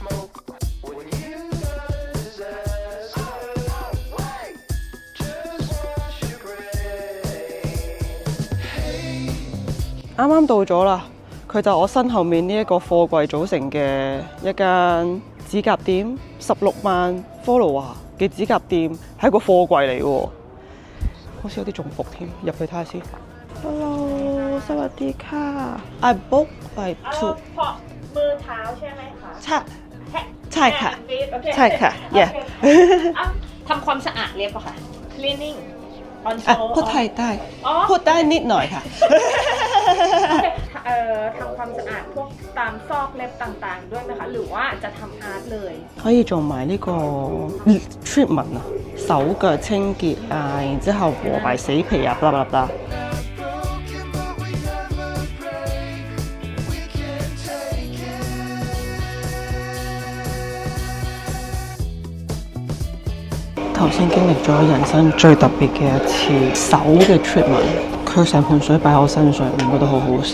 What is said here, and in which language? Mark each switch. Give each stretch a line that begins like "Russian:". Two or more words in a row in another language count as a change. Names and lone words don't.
Cantonese: 啱啱到咗啦，佢就我身後面呢一個貨櫃組成嘅一間指甲店，16萬 follower 嘅指甲店，係一個貨櫃嚟喎，好似有啲中伏添，入去睇下先。Hello，
Thai: สวัสดีค่ะ
English: I book by two。
Thai: เพราะมือเท้าใช่ไหมคะ ใช่ค่ะ โอเค ใช่ค่ะ yeah ทำความสะอาดเรียบป่ะคะ
English: cleaning on
Thai: พูดไทยได้ อ๋อ พูดได้นิดหน่อยค่ะ ทำความสะอาดพวกตามซอกเล็บต่างๆด้วยไหมคะ หรือว่าจะทำอาร์ตเลย
Cantonese: 可以做埋呢個 treatment 啊，手腳清潔啊，然之後和埋死皮啊，
English: blah blah blah。
Cantonese: 頭先經歷咗人生最特別嘅一次手嘅 treatment，佢成盆水擺我身上，我覺得好好笑。